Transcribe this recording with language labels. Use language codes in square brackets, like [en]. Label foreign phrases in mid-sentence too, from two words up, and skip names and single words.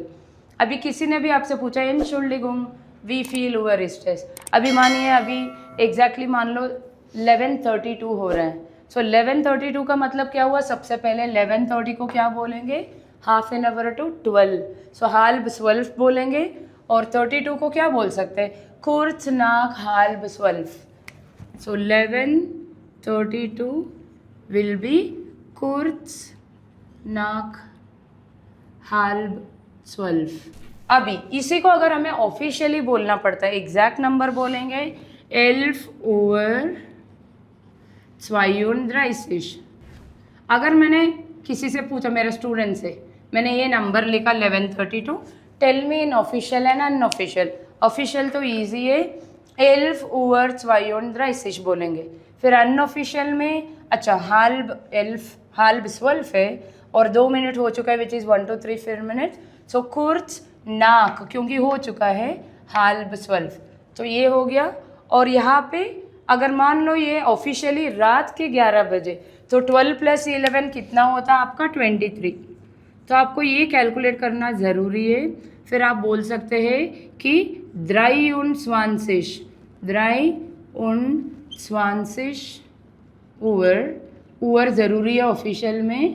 [hi] अभी किसी ने भी आपसे पूछा Entschuldigung, [en] we feel over stress. [hi] अभी मानिए अभी एग्जैक्टली मान लो 11:32 हो रहा है. सो 11:32 का मतलब क्या हुआ, सबसे पहले 11:30 को क्या बोलेंगे, [en] half an hour to 12. [hi] सो halb 12 बोलेंगे, और 32 को क्या बोल सकते हैं, [de] kurz nach halb 12. सो 11:32 [en] will be [de] kurz nach halb 12. [hi] अभी इसी को अगर हमें ऑफिशियली बोलना पड़ता है, एग्जैक्ट नंबर बोलेंगे 11:32. अगर मैंने किसी से पूछा, मेरे स्टूडेंट से, मैंने ये नंबर लिखा 11:32, [en] tell me in official and unofficial. [hi] ऑफिशियल तो ईजी है, 11:32 बोलेंगे. फिर अनऑफिशियल में अच्छा halb 12 है और 2 मिनट हो चुका है, [en] which is [hi] 1 to 3 4 मिनट. सो [de] kurz nach [hi] क्योंकि हो चुका है halb 12, तो ये हो गया. और यहाँ पे अगर मान लो ये ऑफिशियली रात के 11 बजे, तो 12 + 11 कितना होता है आपका 23. तो आपको ये कैलकुलेट करना ज़रूरी है. फिर आप बोल सकते हैं कि 23 ऊवर ज़रूरी है ऑफिशियल में.